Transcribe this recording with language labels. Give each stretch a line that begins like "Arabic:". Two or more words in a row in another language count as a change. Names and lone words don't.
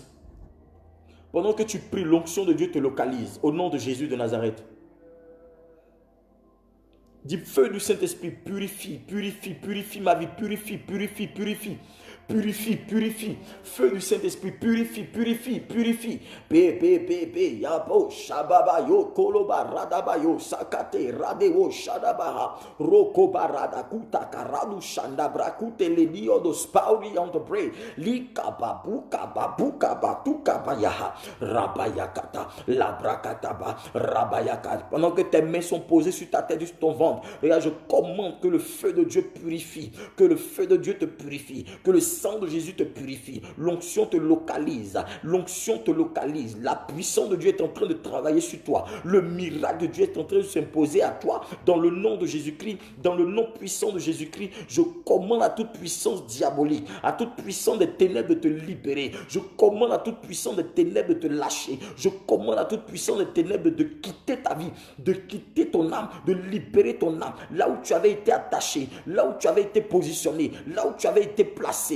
French: Pendant que tu pries, l'onction de Dieu te localise au nom de Jésus de Nazareth. Dis feu du Saint-Esprit, purifie, purifie, purifie ma vie, purifie, purifie, purifie. Purifie, purifie, feu du Saint-Esprit, purifie, purifie, purifie. Bébé, yabo, shababa, yo, koloba, radaba, yo, sakate, radeo, shadabaha, roko, barada, kuta, karadu, shandabra, kute, ledio, dos, pauli, on the pray, lika, babuka, babuka, batuka, bayaha, rabayakata, labrakataba, rabayakata. Pendant que tes mains sont posées sur ta tête, sur ton ventre, regarde, je commande que le feu de Dieu purifie, que le feu de Dieu te purifie, que le sang de Jésus te purifie, l'onction te localise, l'onction te localise, la puissance de Dieu est en train de travailler sur toi, le miracle de Dieu est en train de s'imposer à toi, dans le nom de Jésus-Christ, dans le nom puissant de Jésus-Christ, je commande à toute puissance diabolique, à toute puissance des ténèbres de te libérer, je commande à toute puissance des ténèbres de te lâcher, je commande à toute puissance des ténèbres de quitter ta vie, de quitter ton âme, de libérer ton âme, là où tu avais été attaché, là où tu avais été positionné, là où tu avais été placé.